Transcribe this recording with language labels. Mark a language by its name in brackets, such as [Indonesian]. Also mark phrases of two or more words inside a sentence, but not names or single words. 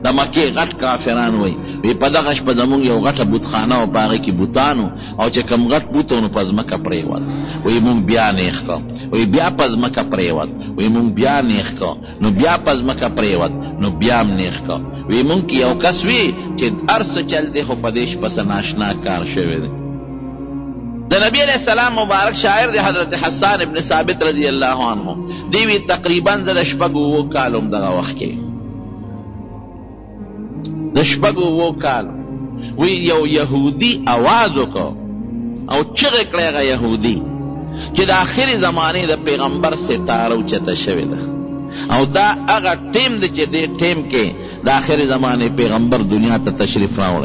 [Pashto] د مکې غټ کافران وی په دغه شپه زمونږ یو غټه بتخانه او په هغې کې بوتانو او چې کوم غټ بوت و نو په ځمکه پرېوت وی مونږ بیا نیغ کړ وی بیا په ځمکه پرېوت وی مونږ بیا نیغ کړ نو بیا په ځمکه پرېوت نو بیا هم نیغ کړ وی مونږ کې یو کس وي چې هر څه چل دی خو په دې شپه څه ناشنا کار شوی دی د نبی [Arabic] علیہ السلام [Pashto] مبارک شاعر دی حضرت حسان ابن ثابت [Arabic] رضی اللہ عنہ [Pashto] دیوی تقریبا د شپږو اوو کالو دغه وخت کې د شپږو اوو کالو وی یو یهودي آواز وکړ او چغې کړی هغه یهودي چې د آخرې زمانې د پیغمبر ستاره اوچته شوې ده او دا هغه ټیم دی چې دې ټیم کې د آخرې زمانې پیغمبر دنیا ته تشریف راوړی